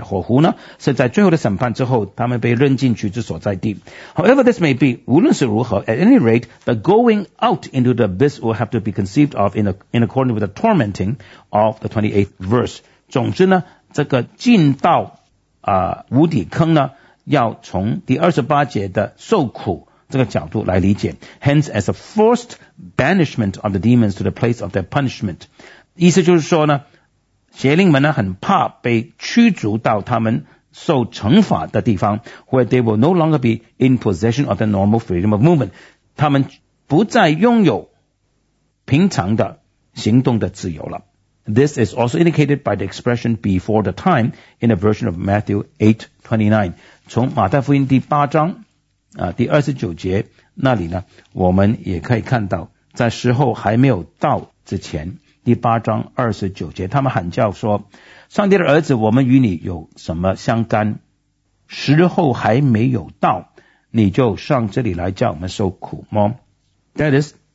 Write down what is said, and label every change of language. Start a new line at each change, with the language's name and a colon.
Chinese: 火湖呢是在最后的审判之后他们被扔进去之所在地。
English: However this may be,
Chinese: 无论是如何
English: at any rate, the going out into the abyss will have to be conceived of in accordance with the tormenting of the 28th verse.
Chinese: 总之呢这个进到无底坑呢要从第28节的受苦这个角度来理解。
English: Hence as a forced banishment of the demons to the place of their punishment.
Chinese: 意思就是说呢邪灵们呢很怕被驱逐到他们受惩罚的地方
English: where they will no longer be in possession of the normal freedom of movement.
Chinese: 他们不再拥有平常的行动的自由了。
English: This is also indicated by the expression before the time in a version of Matthew 8:29.
Chinese: 从马太福音第八章第二十九节那里呢我们也可以看到在时候还没有到之前第八章二十九节他们喊叫说上帝的儿子我们与你有什么相干时候还没有到你就上这里来叫我们受苦吗
English: That is